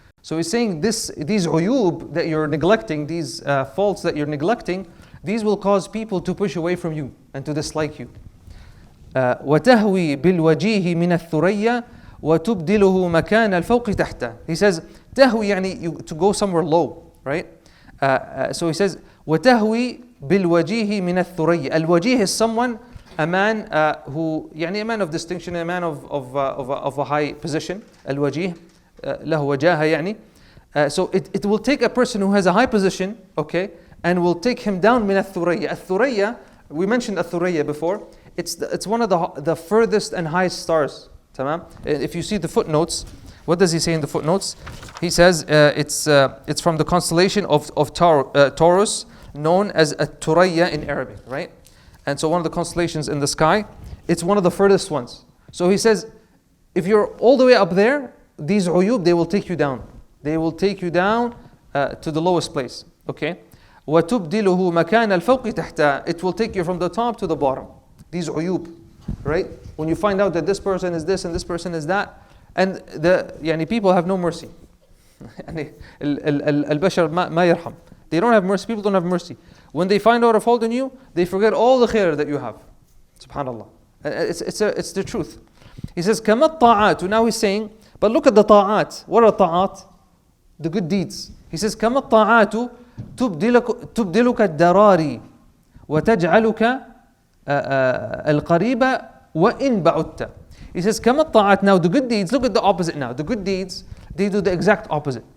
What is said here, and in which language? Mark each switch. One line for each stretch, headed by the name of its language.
English: So he's saying these uyub that you're neglecting, these faults that you're neglecting, these will cause people to push away from you and to dislike you.
Arabic: وَتَهْوِي بِالْوَجِيهِ مِنَ الثُّرَيَّةِ وَتُبْدِلُهُ مَكَانَ الْفَوْقِ تَحْتَ.
English: He says, تهوي, يعني to go somewhere low, right? So he says,
Arabic: وَتَهْوِي بِالْوَجِيهِ مِنَ الثُّرَيَّةِ.
English: Al-wajih is someone, a man who, يعني a man of distinction, a man of a high position.
Arabic: Al-wajih, له وجاهة يعني.
English: So it will take a person who has a high position, okay, and will take him down
Arabic: من الثُّرَيَّة.
English: الثُّرَيَّة, we mentioned الثُّرَيَّة before. It's one of the furthest and highest stars. Tamam? If you see the footnotes, what does he say in the footnotes? He says it's from the constellation of Taurus, known as At-Turayya in Arabic, right? And so one of the constellations in the sky, it's one of the furthest ones. So he says, if you're all the way up there, these uyub, they will take you down. They will take you down to the lowest place, okay?
Arabic: وَتُبْدِلُهُ مَكَانَ الْفَوْقِ تَحْتَ.
English: It will take you from the top to the bottom. These uyub, right? When you find out that this person is this and this person is that, and people have no mercy.
Arabic: البشر ما يرحم.
English: They don't have mercy. People don't have mercy. When they find out a fault in you, they forget all the khair that you have. Subhanallah. It's the truth. He says,
Arabic: كَمَا الطَّاعَاتُ.
English: Now he's saying, but look at the ta'at. What are ta'at? The good deeds. He says,
Arabic: كَمَا الطَّاعَاتُ تُبْدِلُكَ الدَّرَارِ وَتَجْعَلُكَ الْقَرِيبَ وَإِنْ بَعُدْتَ.
English: He says,
Arabic: كَمَا الطَّاعَاتُ.
English: Now the good deeds, look at the opposite now. The good deeds, they do the exact opposite.